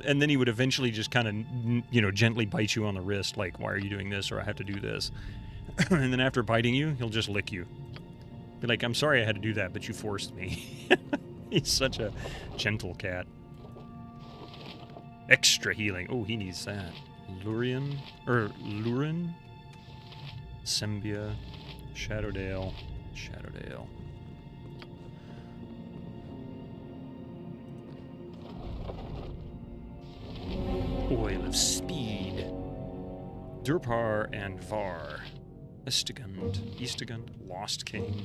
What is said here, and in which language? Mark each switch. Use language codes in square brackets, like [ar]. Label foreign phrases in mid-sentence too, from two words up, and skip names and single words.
[en] And then he would eventually just kind of, gently bite you on the wrist, like, why are you doing this? Or I have to do this. And then after biting you, he'll just lick you. Be like, I'm sorry I had to do that, but you forced me. He's such a gentle cat. Extra healing. Oh, he needs that. Lurin? Sembia. Shadowdale. Oil of Speed. Durpar and Var. Estigund. Lost King.